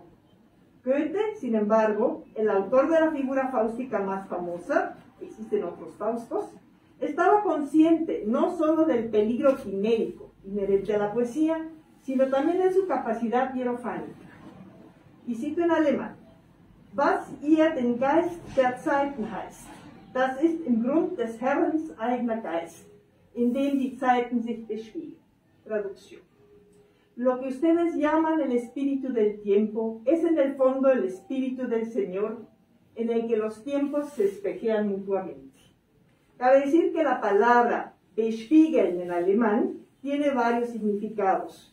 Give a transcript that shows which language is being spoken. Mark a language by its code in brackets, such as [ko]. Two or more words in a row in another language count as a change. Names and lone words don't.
[es] Goethe, sin embargo, el autor de la figura fáustica más famosa, existen otros Faustos, estaba consciente no solo del peligro quimérico inherente a la poesía, sino también de su capacidad hierofánica. Y cito en alemán: [de] Was ihr den Geist der Zeiten heißt, das ist im Grund des Herrens eigener Geist, in dem die Zeiten sich beschwiegen. [es] Traducción: lo que ustedes llaman el espíritu del tiempo es en el fondo el espíritu del Señor, en el que los tiempos se espejean mutuamente. Cabe decir que la palabra bespiegeln en alemán tiene varios significados.